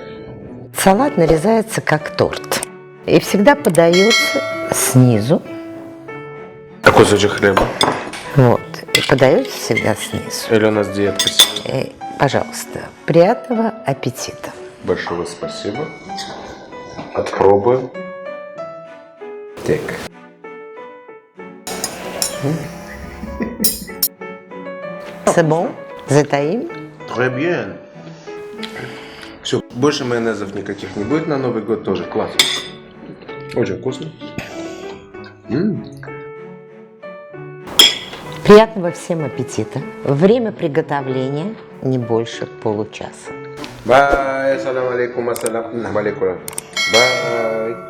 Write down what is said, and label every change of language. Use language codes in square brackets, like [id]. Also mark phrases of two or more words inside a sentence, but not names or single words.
[ru] Салат нарезается как торт и всегда подается снизу. А кусочек хлеба? Вот, и подается всегда снизу. Или у нас диетка? Пожалуйста, приятного аппетита. Большое спасибо. Отпробуем. Так. [fr] C'est bon? [ru] Затаим? [fr] Très bien. [ru] Все, больше майонезов никаких не будет на Новый год тоже. Класс. Очень вкусно. Приятного всем аппетита. Время приготовления не больше получаса. [ar] Бай, السلام عليكم, السلام عليكم. [ru] Бай.